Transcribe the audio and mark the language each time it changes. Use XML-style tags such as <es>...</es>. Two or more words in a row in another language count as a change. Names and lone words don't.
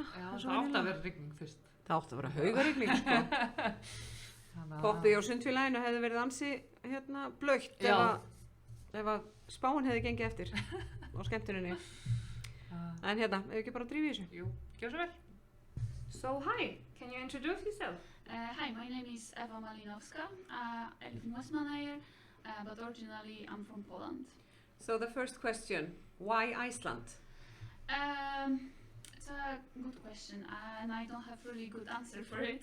<is>Já, það átti að vera rigning fyrst. Það átti að vera haugarigning, sko. Poppið á Sundfélaginu hefði verið ansi blautt ef að spáin hefði gengið eftir á skemmtuninni. En ef ekki bara drífa í þessu. Jú, gjör svo vel.</is> <en>So hi, can you introduce yourself? Hi, my name is Ewa Malinowska. I live in Vestmannaeyjum, but originally I'm from Poland. So the first question, why Iceland? It's a good question, and I don't have really good answer for it.</en>